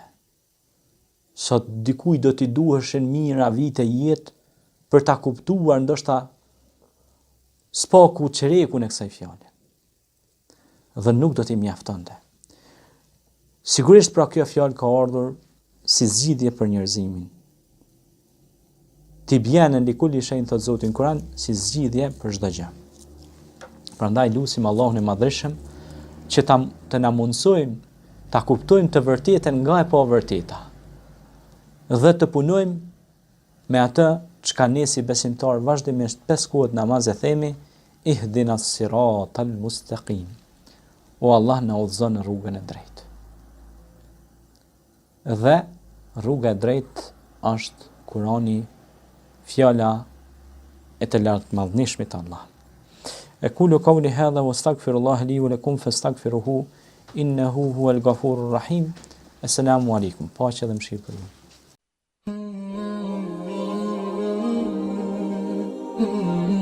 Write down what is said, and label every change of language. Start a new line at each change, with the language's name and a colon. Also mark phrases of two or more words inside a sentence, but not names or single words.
Albanian: Sot dikuj do t'i duheshin mira vite jetë për ta kuptuar ndoshta spaku çerekun e kësaj fjale. Dhe nuk do t'i mjaftonte. Sigurisht pra kjo fjalë ka ardhur si zgjidhje për njerëzimin.
Arabic: تبيانا لكل شيء,
Albanian: thot Zoti në Kur'an, si zgjidhje për çdo gjë. Prandaj lutim Allahun e Madhëshëm që të na mundsojmë ta kuptojmë të vërtetën nga e pavërteta dhe të punojmë me atë çka ne si besimtar vazhdimisht 5 kohët namaz e themi,
Arabic: اهدنا الصراط المستقيم.
Albanian: O Allah, na udhëzon në rrugën e drejtë. Dhe rruga e drejtë është Kurani, fjala e të lartë madhnishmit Allah.
Arabic: أقول قولي هذا وأستغفر الله لي ولكم فاستغفروه إنه هو الغفور الرحيم. السلام عليكم.
Albanian: Paqja dhe mëshirë për ju.